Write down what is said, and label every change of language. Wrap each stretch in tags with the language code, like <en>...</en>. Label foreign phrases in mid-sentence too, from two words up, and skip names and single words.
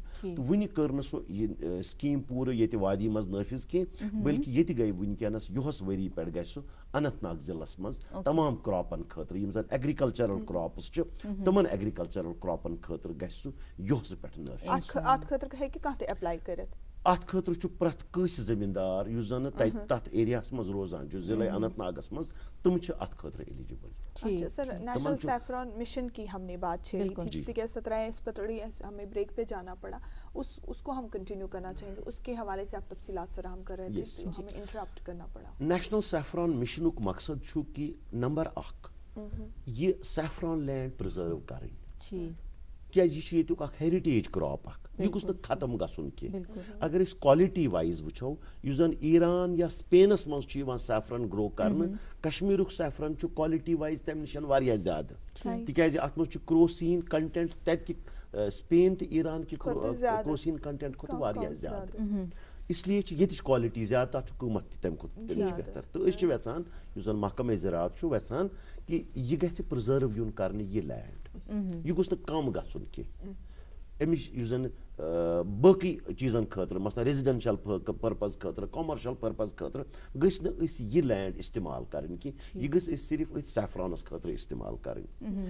<ks>تہٕ وُنہِ کٔر نہٕ سُہ یہِ سکیٖم پوٗرٕ ییٚتہِ وادی منٛز نٲفِظ کینٛہہ, بٔلکہِ ییٚتہِ گٔے وُنکیٚنس یُہس ؤری پٮ۪ٹھ گژھِ سُہ اننت ناگ ضلعس منٛز تمام کراپن خٲطرٕ یِم زن</ks> <en>agricultural crops</en> <ks>چھِ تِمن</ks> <en>agricultural crops</en> <ks>خٲطرٕ گژھِ سُہ یُہس پٮ۪ٹھ نٲفِظ. اتھ خٲطرٕ ہیٚکہِ کانٛہہ تہِ ایپلاے کٔرِتھ. اتھ خٲطرٕ چھُ پرٛٮ۪تھ کٲنٛسہِ زٔمیٖندار یُس زن تتہِ تتھ ایریاہس منٛز روزان چھُ ضلع اننت ناگس منٛز, تِم چھِ اتھ خٲطرٕ ایلیجبل.</ks> <ur>اچھا سر,</ur> <en>National Saffron Mission</en> <ur>کی ہم نے بات چھیڑی تھی, تیکیازِ 17 ہمیں بریک پہ جانا پڑا, اس کو ہم کنٹینیو کرنا چاہیں گے. اس کے حوالے سے آپ تفصیلات فراہم کر رہے تھے, ہمیں انٹرپٹ کرنا پڑا.</ur> <en>National Saffron Mission</en> <ks>مقصد چھُ کہِ نمبر اکھ یہِ</ks> <en>saffron land</en> <ks>پرزٲرو کرٕنۍ, کیازِ یہِ چھُ ییٚتیُک اکھ</ks> <en>heritage crop</en> <ks>اکھ, یہِ گوٚژھ نہٕ ختم گژھُن کینٛہہ. اگر أسۍ</ks> <en>quality wise</en> <ks>وٕچھو, یُس زن ایران یا سپینس منٛز چھُ یِوان</ks> <en>saffron grow</en> <ks>کرنہٕ, کشمیٖرُک سیفران چھُ</ks> <en>quality wise</en> <ks>تمہِ نِش واریاہ زیادٕ, تِکیازِ اتھ منٛز چھُ</ks> <en>crocin content</en> <ks>تتہِ کہِ سپین تہٕ ایران کہِ</ks> <en>crocin content</en> <ks>کھۄتہٕ واریاہ زیادٕ, اس لیے چھِ ییٚتِچ کوالٹی زیادٕ, تتھ چھُ قۭمتھ تہِ تمہِ کھۄتہٕ تمِچ بہتر. تہٕ أسۍ چھِ یژھان یُس زن محکمہ زراعت چھُ یژھان کہِ یہِ گژھِ پرزٲرو یُن کرنہٕ یہِ لینڈ, یہِ گوٚژھ نہٕ کم گژھُن کینٛہہ. أمِس یُس زن باقٕے چیٖزن خٲطرٕ مثلاً</ks> <en>residential purpose</en> <ks>خٲطرٕ,</ks> <en>commercial purpose</en> <ks>خٲطرٕ گٔژھۍ نہٕ أسۍ یہِ لینڈ استعمال کرٕنۍ کینٛہہ, یہِ گٔژھ أسۍ صرف أتھۍ سیفرانس خٲطرٕ استعمال کرٕنۍ.</ks>